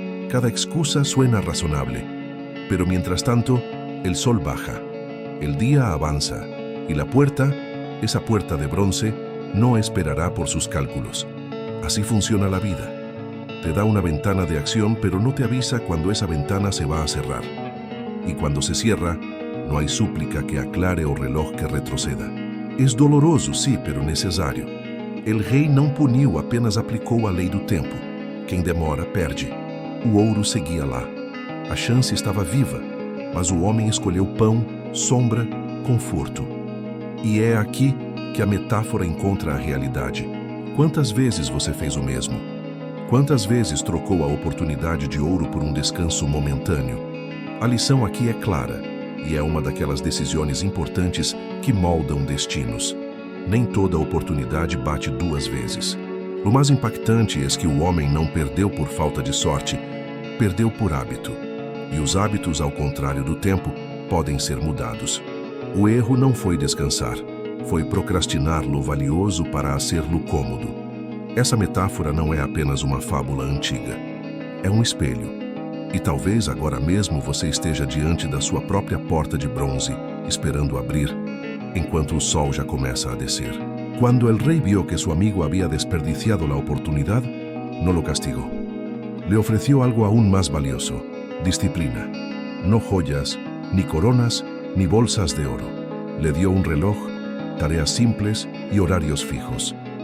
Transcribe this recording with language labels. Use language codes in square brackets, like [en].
[es] Cada excusa suena razonable, pero mientras tanto, el sol baja, el día avanza, y la puerta, esa puerta de bronce, no esperará por sus cálculos. Así funciona la vida. Te da una ventana de acción, pero no te avisa cuando esa ventana se va a cerrar. Y cuando se cierra, no hay súplica que aclare o reloj que retroceda. Es doloroso, sí, pero necesario. [pt] El rei não puniu, apenas aplicou a lei do tempo. Quem demora, perde. O ouro seguia lá. A chance estava viva, mas o homem escolheu pão, sombra, conforto. E é aqui que a metáfora encontra a realidade. Quantas vezes você fez o mesmo? Quantas vezes trocou a oportunidade de ouro por um descanso momentâneo? A lição aqui é clara, e é uma daquelas decisões importantes que moldam destinos. Nem toda oportunidade bate duas vezes. O mais impactante é que o homem não perdeu por falta de sorte, perdeu por hábito. E os hábitos, ao contrário do tempo, podem ser mudados. O erro não foi descansar, foi procrastinar-lo valioso para hacer-lo cômodo. Essa metáfora não é apenas uma fábula antiga. É um espelho. E talvez agora mesmo você esteja diante da sua própria porta de bronze, esperando abrir, enquanto o sol já começa a descer. [es] Quando el rey vio que su amigo había desperdiciado la oportunidad, no lo castigó. Le ofreció algo aún más valioso: disciplina. No joyas, ni coronas, ni bolsas de oro. Le dio un reloj, tareas simples y horarios fijos.